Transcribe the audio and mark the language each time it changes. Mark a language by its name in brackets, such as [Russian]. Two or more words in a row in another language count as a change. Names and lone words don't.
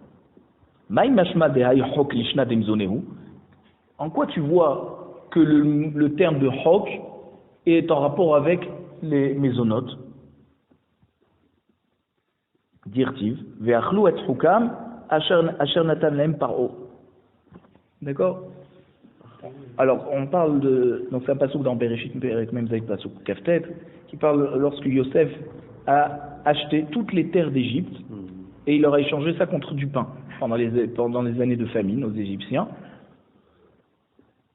[French] En quoi tu vois que le terme de Chok est en rapport avec les mésonotes? [Hebrew] דכתיב ואכלו את חוקם אשר נתן להם פרעה. [French] D'accord? Alors, on parle donc c'est un pasouk dans Bereshit, même avec pasouk Kaftet, qui parle lorsque Yosef a acheté toutes les terres d'Égypte et il leur a échangé ça contre du pain pendant les années de famine aux Égyptiens.